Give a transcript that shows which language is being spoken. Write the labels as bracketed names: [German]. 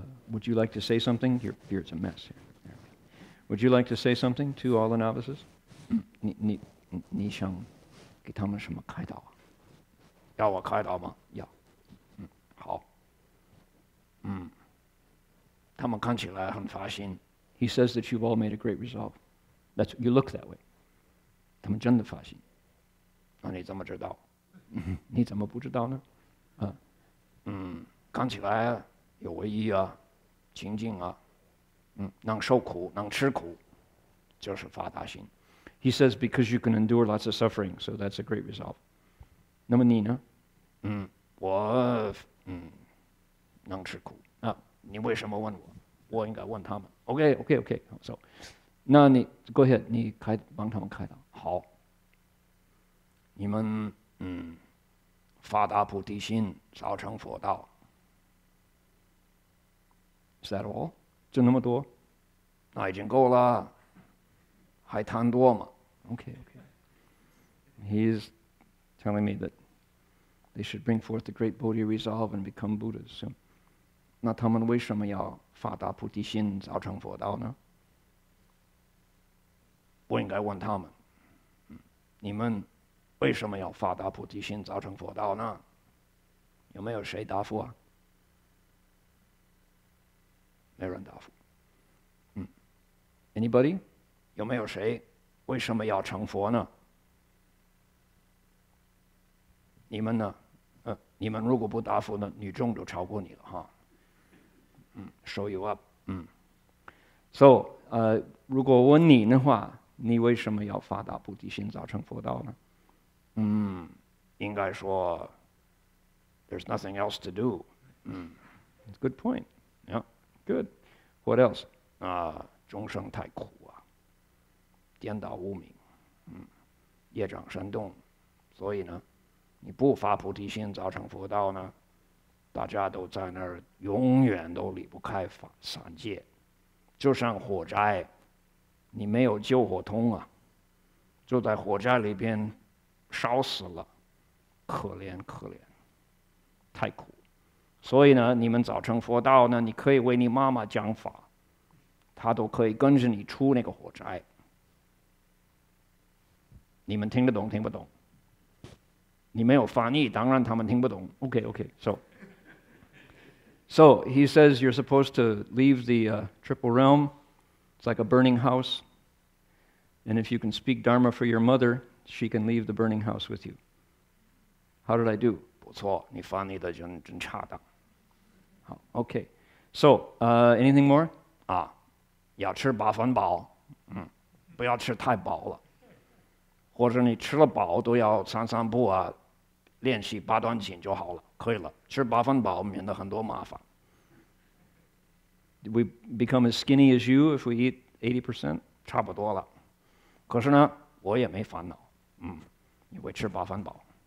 [English] Would you like to say something? Here, it's a mess here. Would you like to say something to all the novices? [Chinese] 你想给他们什么开导啊？要我开导吗？要。好。他们看起来很发心。 [English] He says that you've all made a great resolve. That's you look that way. [Chinese] 他们真的发心。那你怎么知道？你怎么不知道呢？看起来有为意啊，清净啊，能受苦，能吃苦，就是发大心。 [English] He says because you can endure lots of suffering, so that's a great resolve. [Chinese] 那么你呢？我能吃苦啊，你为什么问我？我应该问他们。 [English] Okay. [Chinese] So, 那你 [English] go ahead， [Chinese] 你帮他们开导。好，你们发大菩提心，早成佛道。 [English] Is that all？ [Chinese] 就那么多？那已经够了，还谈多吗 [English] Okay. He's telling me that they should bring forth the great Bodhi resolve and become Buddhas. So, [Chinese] 那他们为什么要发大菩提心，早成佛道呢？我应该问他们，你们为什么要发大菩提心，早成佛道呢？有没有谁答复啊？没人答复。 [English] Anybody？ [Chinese] 有没有谁为什么要成佛呢？你们呢？你们如果不答复呢，女众就超过你了哈。 [English] show you up。 [Chinese] So，如果问你的话，你为什么要发大菩提心，早成佛道呢？应该说 [English] ，there's nothing else to do。 Good point. Yeah. Good. What else？ [Chinese] 众生太苦啊，颠倒无明，业障深重，所以呢，你不发菩提心，早成佛道呢，大家都在那儿，永远都离不开三界，就像火灾，你没有救火通啊，就在火灾里边烧死了，可怜，太苦。所以呢，你们早成佛道呢，你可以为你妈妈讲法，她都可以跟着你出那个火灾。你们听得懂听不懂？你没有翻译，当然他们听不懂。 [English] Okay. So he says you're supposed to leave the triple realm. It's like a burning house. And if you can speak Dharma for your mother, she can leave the burning house with you. How did I do? [Chinese] 不错，你翻译的真恰当。 [English] 好 Okay. So, anything more? [Chinese] 要吃8分饱，不要吃太饱了，或者你吃了饱都要散步啊，练习8段锦就好了，可以了。吃8分饱免得很多麻烦。 [English] Did we become as skinny as you if we eat 80%? [Chinese] 差不多了。可是呢，我也没烦恼，因为吃8分饱。